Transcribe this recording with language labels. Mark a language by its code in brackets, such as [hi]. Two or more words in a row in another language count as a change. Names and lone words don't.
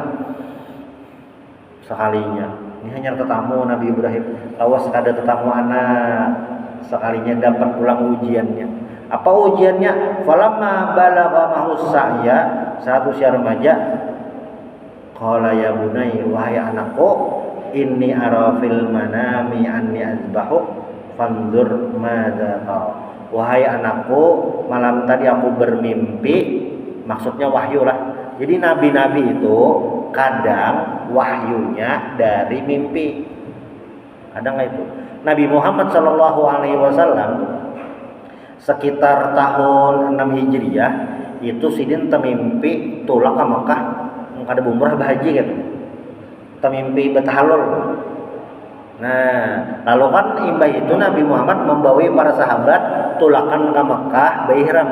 [bjn] Sekalinya. Ini hanya tetamu Nabi Ibrahim. Lawas ada tetamu anak. Sekalinya dapat pulang ujiannya. [id] Apa ujiannya? [ar] فلما بلغ معه السعي, [id] saat usia remaja, [ar] قال يا بني, [id] wahai anakku, [ar] إني أرى في المنام أني أذبحك فانظر ماذا ترى. [id] Wahai anakku, malam tadi aku bermimpi, maksudnya wahyu lah. Jadi nabi-nabi itu kadang wahyunya dari mimpi. [bjn] Ada nggak itu? Nabi Muhammad [ar] صلى الله عليه وسلم [bjn] sekitar tahun 6 Hijriah itu sidin temimpi tulak ke Mekah ada umrah bahaji gitu. Temimpi betahalul. Nah, lalu kan imbah itu Nabi Muhammad membawa para sahabat tulakan ke Mekah ihram.